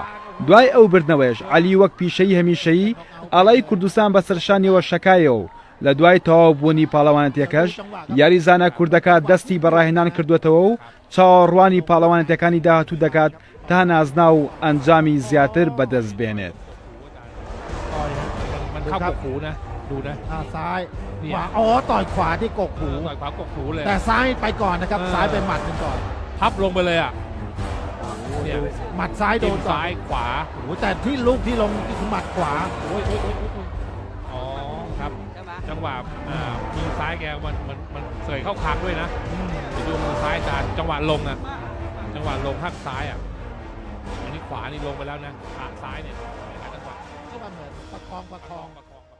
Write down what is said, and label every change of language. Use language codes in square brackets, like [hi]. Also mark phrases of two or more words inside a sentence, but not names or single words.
[ckb] دوای ئەو بردنەوەیش عەلی وەک پیشەی هەمیشەیی ئاڵای کوردستان بەسەرشانیەوە شەکایەوە و لە دوای تەواوبوونی پاڵەوانەتیەکەش یاریزانە کوردەکە دەستی بەڕاهێنان کردوێتەوە و چاوەڕوانی پاڵەوانەتیەکانی داهاتوو دەکات تا نازنا و ئەنجامی زیاتر بەدەست بێنێت. [th] เข้ากกหูนะดูนะซ้ายขวาอ๋อต่อยขวาที่กกหูต่อยขวากกหู เลยแต่ซ้ายไปก่อนนะครับซ้ายไปหมัดกันก่อนพับลงไปเลยอ่ะเนี่ยหมัดซ้ายโดนซ้ายขวาโอ้แต่ที่ลูกที่ลงคือหมัดขวาโอ้ยอ๋อครับจังหวะมือซ้ายแกมันเสยเข้าคางด้วยนะไปดูมือซ้ายจานจังหวะลงอ่ะจังหวะลงหักซ้ายอ่ะอันนี้ขวานี่ลงไปแล้วนะขาซ้ายเนี่ยจังหวะก็เหมือนประคอง